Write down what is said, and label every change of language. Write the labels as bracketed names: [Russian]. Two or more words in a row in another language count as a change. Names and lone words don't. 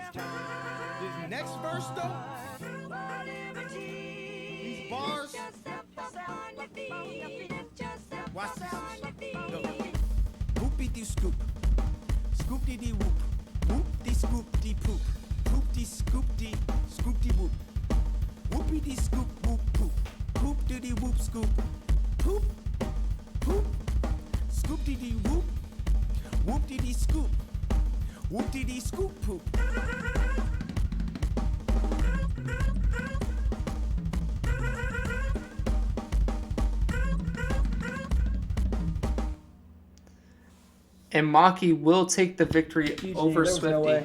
[English] though, these bars, watch this. Look. Whoopie dee scoop, scoop dee dee whoop, whoop dee scoop dee poop, poop dee scoop dee whoop, whoopie dee scoop whoop poop, poop dee dee whoop scoop, poop, poop, scoop dee dee whoop. Whoop dee dee scoop. Whoop dee dee scoop poop. And Maki will take the victory over there was Swifty. no way.